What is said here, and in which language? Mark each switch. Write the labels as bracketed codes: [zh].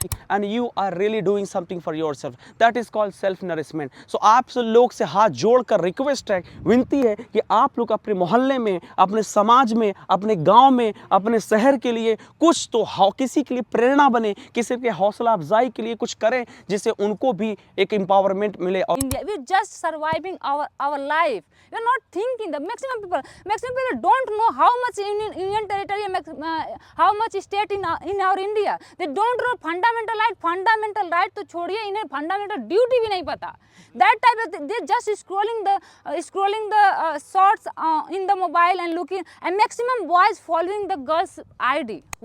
[en] And you are really doing something for yourself. That is called self nourishment. [hi] So आप सब लोग से हाथ जोड़कर रिक्वेस्ट है, विनती है कि आप लोग अपने मोहल्ले में, अपने समाज में, अपने गांव में, अपने शहर के लिए कुछ तो किसी के लिए प्रेरणा बने, किसी के हौसला अफजाई के लिए कुछ करें जिससे उनको भी एक एम्पावरमेंट मिले. और [en] India. We're just surviving our life. We're not thinking. The maximum people don't know how much Union territory, how much state in our India. They don't know fundamental right [hi] तो छोड़िए इन्हें [en] fundamental duty [hi] भी नहीं पता. [en] That type of they just scrolling the shorts in the mobile and looking, and maximum boys following the girls ID.